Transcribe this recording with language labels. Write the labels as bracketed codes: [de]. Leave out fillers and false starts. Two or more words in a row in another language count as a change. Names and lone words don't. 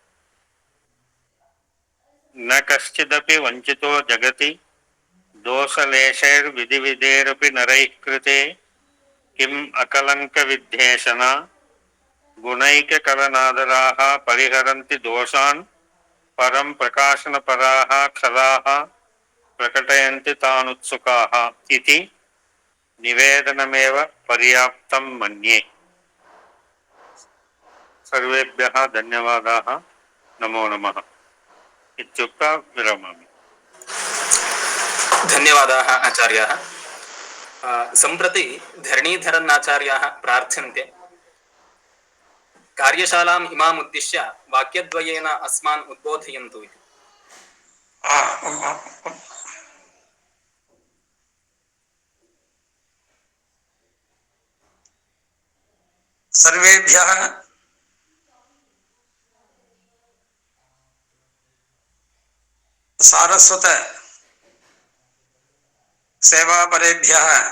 [sa] న కశ్చిదపి వంచితో జగతి దోషలేశైర్విధివిధేరపి నరైః కృతే కిం అకలంక విద్వేషణ గుణైకకలనాదరాః పరిహరంతి దోషాన్ పరం ప్రకాశనపరాః ఖలాః ప్రకటయంతి తానుత్సుకాః ఇతి నివేదనమేవ పర్యాప్తం మన్యే. సర్వేభ్యః ధన్యవాదాः. నమో నమః ఇత్యుక్త్వా విరమామి. धन्यवादाः आचार्याः. सम्प्रति धरणीधरन् आचार्याः प्रार्थ्यन्ते कार्यशालाम् इमाम् उद्दिश्य वाक्यद्वयेन अस्मान् उद्बोधयन्तु इति. सर्वेभ्यः सारस्वत सेवापरेभ्यः